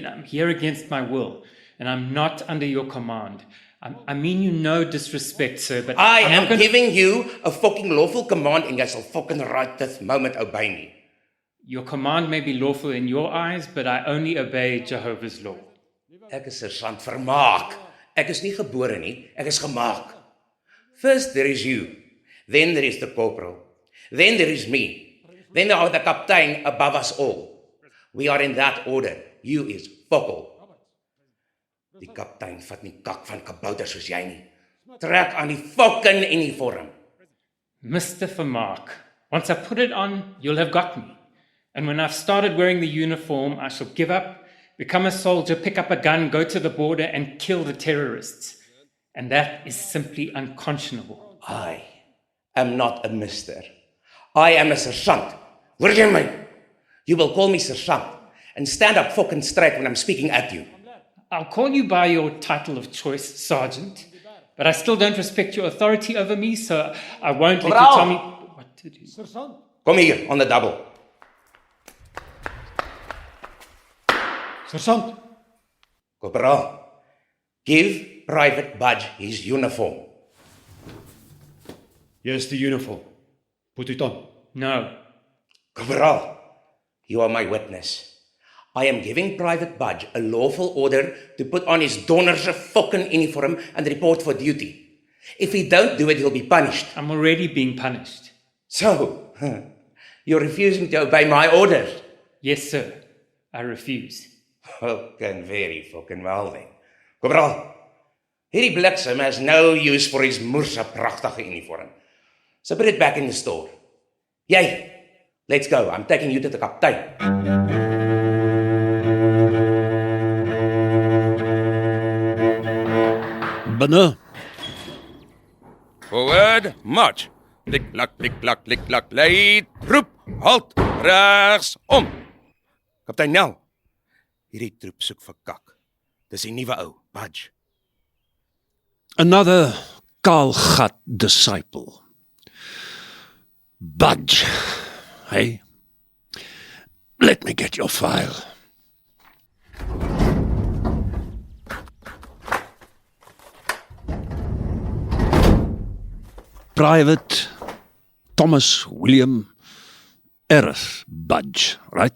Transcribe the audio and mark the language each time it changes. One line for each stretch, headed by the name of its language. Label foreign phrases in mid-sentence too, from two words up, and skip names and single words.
English: I'm here against my will, and I'm not under your command. I mean you no disrespect, sir, but I I'm am not gonna... giving you a fucking lawful command and you shall fucking right this moment obey me. Your command may be lawful in your eyes, but I only obey Jehovah's law.
Afrikaans: Ek is Sergeant Vermaak. Ek is nie gebore nie, ek is gemaak.
English: First there is you, then there is the corporal, then there is me, then there are the captain above us all. We are in that order. You is fokkel.
Afrikaans: Die kaptein vat nie kak van kabouter soos jy nie. Trek aan die fucking uniform.
English: Mr. Vermaak, once I put it on, you'll have got me. And when I've started wearing the uniform, I shall give up, become a soldier, pick up a gun, go to the border and kill the terrorists. And that is simply unconscionable. I am not a mister. I am a sergeant.
Afrikaans: Hoor jy my?
English: You will call me sergeant and stand up fucking straight when I'm speaking at you. I'll call you by your title of choice, Sergeant, but I still don't respect your authority over me, so I won't let you tell me what to do.
Afrikaans: Kom hier,
English: on the double. Sergeant. Corporal, give Private Budge his uniform. Here's the uniform. Put it on. No. Corporal, you are my witness. I am giving Private Budge a lawful order to put on his donnerse fucking uniform and report for duty. If he don't do it, he'll be punished. I'm already being punished. So, you're refusing to obey my orders? Yes, sir. I refuse. Fucking very fucking well then. Corporal,
Afrikaans: hierdie bliksem
English: has no use for his
Afrikaans: moerse prachtige
English: uniform. So put it back in the store. Jy, let's go. I'm taking you to the kaptein.
Afrikaans: Binne.
English: Forward, march.
Afrikaans: Klik, klak, lei, troep, halt, regs, om. Kaptein Nel, hierdie troep soek vir kak. Dis die nuwe ou, Budge.
English: Another Kalgat disciple. Budge, hey? Let me get your file. Private Thomas William Erith Budge, right?